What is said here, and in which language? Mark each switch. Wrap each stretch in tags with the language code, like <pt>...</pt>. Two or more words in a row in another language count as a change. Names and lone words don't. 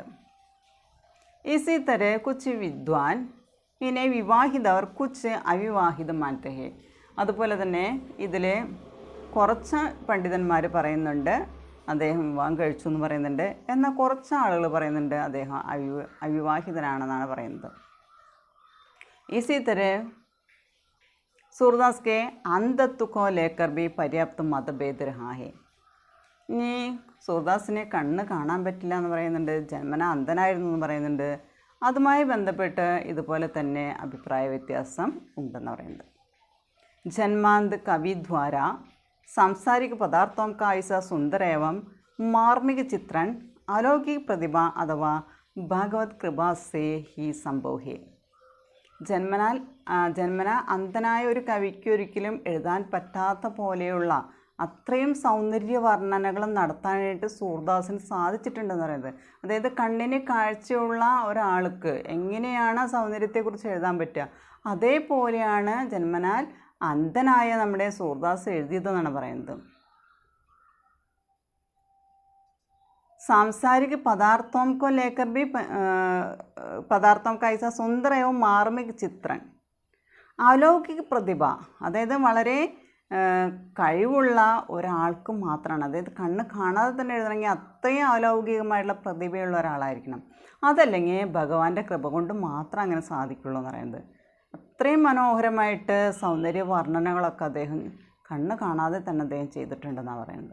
<hi>इसी तरह कुछ विद्वान इन्हें विवाहित और कुछ अविवाहित मानते हैं.</hi> <ml>അതുപോലെ തന്നെ ഇതിൽ കുറച്ച് പണ്ഡിതന്മാർ പറയുന്നുണ്ട് അദ്ദേഹം വിവാഹം കഴിച്ചു എന്ന് പറയുന്നുണ്ട്. എന്നാൽ കുറച്ച് ആളുകൾ പറയുന്നുണ്ട് അദ്ദേഹം അവിവാഹിതനാണെന്നാണ് പറയുന്നത്.</ml> <hi>इसी तरह सूरदास के अंधत्व को लेकर भी पर्याप्त मतभेद रहा है.</hi> <ml>ഇനി സൂർദാസിനെ കണ്ണ് കാണാൻ പറ്റില്ല എന്ന് പറയുന്നുണ്ട്, ജന്മന അന്ധനായിരുന്നു എന്ന് പറയുന്നുണ്ട്. അതുമായി ബന്ധപ്പെട്ട് ഇതുപോലെ തന്നെ അഭിപ്രായ വ്യത്യാസം ഉണ്ടെന്ന് പറയുന്നത്.</ml> <hi>जन्मांध कवि द्वारा सांसारिक पदार्थों का ऐसा सुंदर एवं मार्मिक चित्रण अलौकिक प्रतिभा अथवा भगवत कृपा से ही संभव है.</hi> <ml>ജന്മന അന്ധനായ ഒരു കവിക്ക് ഒരിക്കലും എഴുതാൻ പറ്റാത്ത പോലെയുള്ള അത്രയും സൗന്ദര്യ വർണ്ണനകളും നടത്താനായിട്ട് സൂർദാസിന് സാധിച്ചിട്ടുണ്ടെന്ന് പറയുന്നത്. അതായത് കണ്ണിന് കാഴ്ചയുള്ള ഒരാൾക്ക് എങ്ങനെയാണ് സൗന്ദര്യത്തെക്കുറിച്ച് എഴുതാൻ പറ്റുക, അതേപോലെയാണ് ജന്മനാൽ അന്ധനായ നമ്മുടെ സൂർദാസ് എഴുതിയതെന്നാണ് പറയുന്നത്.</ml> <hi>सांसारिक पदार्थों को लेकर भी पदार्थों का ऐसा सुंदर एवं मार्मिक चित्रण अलौकिक പ്രതിഭ.</hi> <ml>അതായത് വളരെ കഴിവുള്ള ഒരാൾക്ക് മാത്രമാണ്, അതായത് കണ്ണ് കാണാതെ തന്നെ എഴുതണമെങ്കിൽ അത്രയും അലൗകികമായിട്ടുള്ള പ്രതിഭയുള്ള ഒരാളായിരിക്കണം. അതല്ലെങ്കിൽ ഭഗവാന്റെ കൃപ കൊണ്ട് മാത്രം അങ്ങനെ സാധിക്കുള്ളൂ എന്ന് പറയുന്നത്. അത്രയും മനോഹരമായിട്ട് സൗന്ദര്യ വർണ്ണനകളൊക്കെ അദ്ദേഹം കണ്ണ് കാണാതെ തന്നെ അദ്ദേഹം ചെയ്തിട്ടുണ്ടെന്നാണ് പറയുന്നത്.</ml>